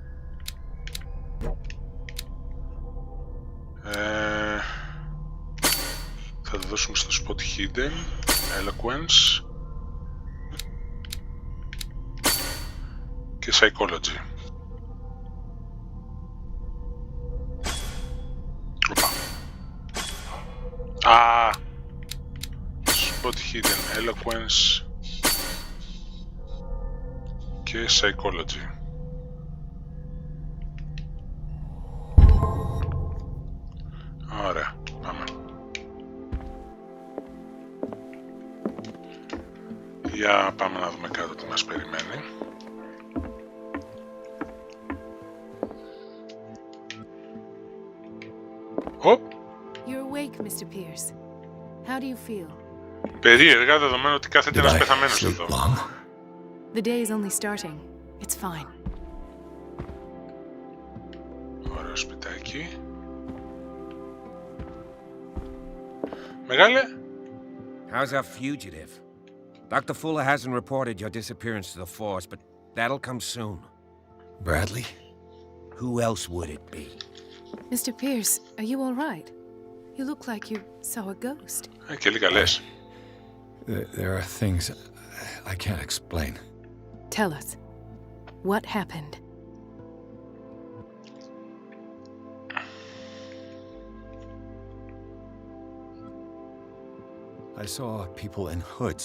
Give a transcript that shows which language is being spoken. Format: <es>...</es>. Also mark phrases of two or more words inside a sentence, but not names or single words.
<el>Θα το δώσουμε στο</el> <en>spot hidden, eloquence</en> <el>και</el> <en>psychology. Spot hidden, eloquence και psychology.</en> <el>Ωραία, πάμε. Για πάμε να δούμε κάτω τι μας περιμένει.</el> <en>You're awake, Mr. Pierce. How do you feel?</en> <el>Περίεργα, δεδομένου ότι κάθεται ένας πεθαμένος εδώ.</el> <en>The day is only starting. It's fine.</en> <el>Ωραίο σπιτάκι. Μεγάλε.</el> <en>How's our fugitive? Dr. Fuller hasn't reported your disappearance to the force, but that'll come soon. Bradley? Who else would it be? Mr. Pierce, are you all right? You look like you saw a ghost.</en> <el>Και λίγα λες.</el> <en>There are things I can't explain. Tell us. What happened? I saw people in hoods.</en>